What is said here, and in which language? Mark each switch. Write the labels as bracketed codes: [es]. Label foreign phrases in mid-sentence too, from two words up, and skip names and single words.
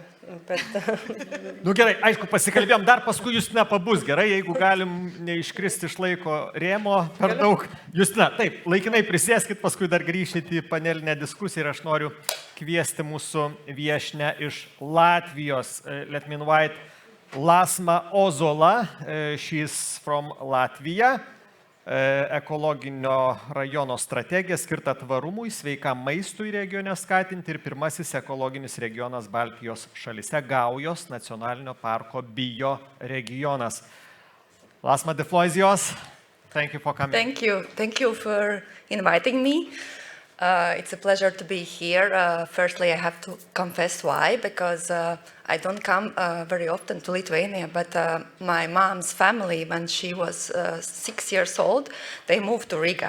[lt] Gerai, aišku, pasikalbėjom, dar paskui Justina pabus, gerai, jeigu galim neiškristi iš laiko rėmo per daug. Justina, taip, laikinai prisėskit, paskui dar grįšit į panelinę diskusiją ir aš noriu kviesti mūsų viešnę iš Latvijos. [en] Let me invite Lasma Ozola, she's from Latvia. [lt] Ekologinio rajono strategija skirta tvarumui, sveikam maistui regione skatinti ir pirmasis ekologinis regionas Baltijos šalyse, Gaujos nacionalinio parko bio regionas. [en] Lasma, the floor is yours. Thank you for coming. Thank you for inviting me. It's a pleasure to be here. Firstly, I have to confess why, because I don't come very often to Lithuania, but my mom's family, when she was 6 years old, they moved to Riga.